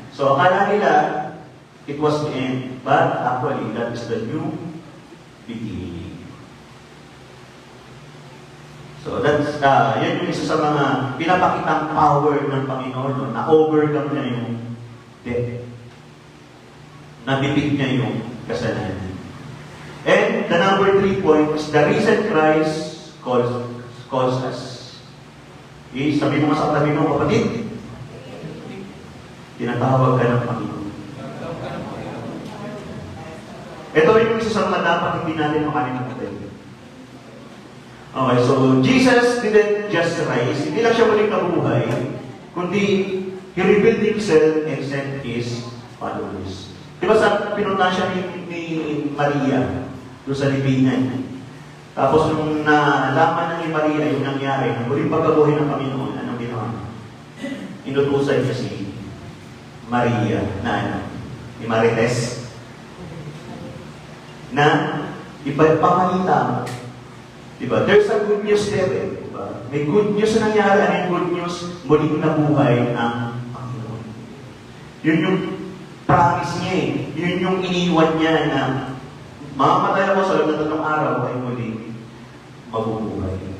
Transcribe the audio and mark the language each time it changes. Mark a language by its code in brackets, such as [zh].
[en] So, [tl] akala nila, [en] it was the end. But actually, that is the new beginning. [tl] So, that's, yan yung isa sa mga pinapakitang power ng Panginoon, na-overcome niya yung death. Nabibig niya yung kasalanan. [en] And the number 3 point is the reason Christ calls us. [tl] Sabi mo sa katabi mo, kapatid, Tinatawag ka ng Panginoon. Ito yung isa sa mga dapat hindi natin makalimutan. [en] Okay, so Jesus didn't just rise. [tl] Hindi lang siya muling nabuhay, kundi [en] He revealed Himself and sent His followers. [tl] Diba sa pinunta siya ni Maria doon sa libingan? Tapos nung nalaman na ni Maria yung nangyari, na muling pagkabuhay ng Panginoon, anong ginawa? Inutusan niya si Maria na ni Marites, na ipagpamalita mo. Diba? [en] There's a good news there. [tl] Diba? May good news na nangyari. Ano yung good news? Muling nabuhay ang Panginoon. Yun yung promise niya eh. Yun yung iniwan niya na mamamatay ako sa loob ng 3 araw ay muling mabubuhay.